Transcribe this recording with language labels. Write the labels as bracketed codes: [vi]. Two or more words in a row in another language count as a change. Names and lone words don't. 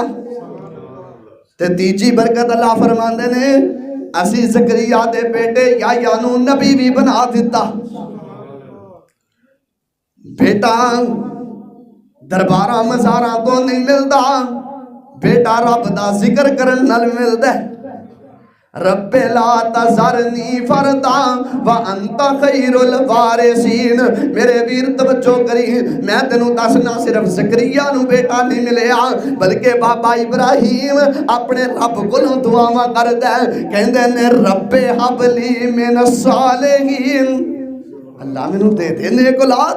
[pa] تے تیجی برکت اللہ فرماندے نے اسی زکریا دے بیٹے یحییٰ نوں نبی وی بنا دتا. بیٹا درباراں مزاراں توں نہیں ملتا، بیٹا رب دا ذکر کرن نال ملدا. [ar] رب لا تذرني فردا و أنت خير الوارثين. [pa] میرے ویر توجہ کریں، میں تینوں دسنا صرف زکریا نوں بیٹا نہیں ملیا، بلکہ بابا ابراہیم اپنے رب کولوں دعاواں کردا، کہندے نے [ar] رب هب لي من الصالحين, [pa] اللہ مینوں دے دے نیک اولاد.